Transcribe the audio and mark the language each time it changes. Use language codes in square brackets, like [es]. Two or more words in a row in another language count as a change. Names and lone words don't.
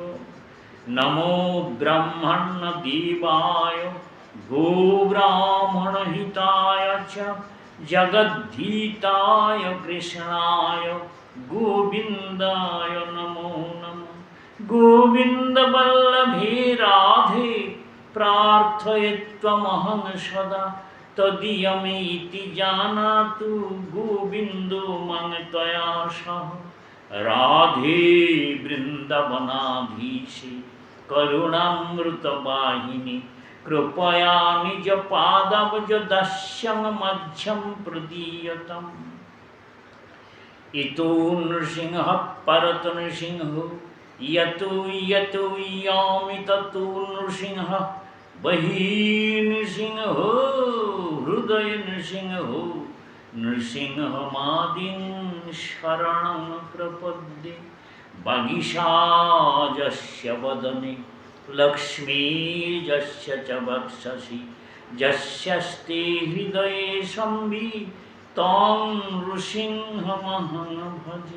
[sa] नमो ब्रह्मण्यदेवाय गोब्राह्मणहिताय च जगद्धिताय कृष्णाय गोविन्दाय नमो नमः। गोविन्दवल्लभे राधे प्रार्थये त्वमहं सदा तदीयमेति जानातु गोविन्दो मम त्वया सह রাধে বৃন্দাবনাধীশে করুণামৃত বাহিনী কৃপয়া নিজ পাদবজ দাস্যং মধ্যম প্রদীয়তম। ইতো নৃসিংহ পরত নৃসিংহ यतो यतो यामि ततो नृसिंह बहिर्नृसिंहो हृदय नृसिंहो नृसिंहमादिं शरणं प्रपद्ये। वागीशाजस्य वदने लक्ष्मीर्यस्य च वक्षसि यस्यस्ते हृदये संवित् तं नृसिंहमहं भजे।